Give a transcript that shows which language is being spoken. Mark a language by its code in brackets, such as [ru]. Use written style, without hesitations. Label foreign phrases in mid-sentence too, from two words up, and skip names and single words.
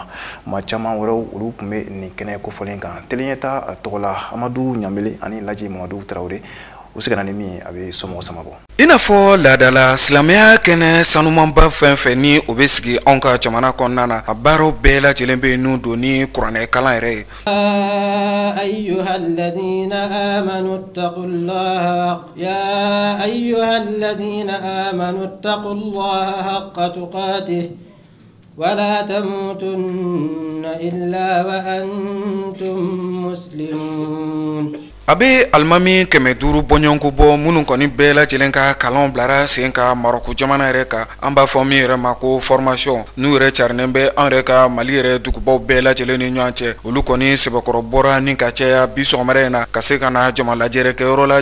[bm] Maa caman wɛrɛw olu kun bɛ nin kɛnɛ kofɔlen kan. Teleɲɛta tɔgɔ la Amadu Ɲambele ani Laji Mamadu Tarawele u se ka na ni min ye a bɛ somɔgɔ sama bɔ. I n'a fɔ laadala silamɛya kɛnɛ sanumanba fɛn fɛn ni o bɛ sigi anw ka jamana kɔnɔna na, a baaraw bɛɛ lajɛlen bɛ n'u don ni kuranɛ kalan yɛrɛ ye. [ar] أيها الذين آمنوا اتقوا الله حق تقاته ولا تموتن إلا وأنتم مسلمون. [bm] A bɛ alimami 500 bɔɲɔgɔnko bɔ minnu kɔni bɛɛ lajɛlen ka kalanw bilara sen ka Marɔku jamana yɛrɛ kan. An b'a fɔ min yɛrɛ ma ko formation n'u yɛrɛ carinen bɛ an yɛrɛ ka Mali yɛrɛ dugubaw bɛɛ lajɛlen ni ɲɔgɔn cɛ. Olu kɔni sɛbɛkɔrɔ bɔra ni ka caya bi sɔgɔmada in na ka se ka na jama lajɛrɛkɛyɔrɔ la.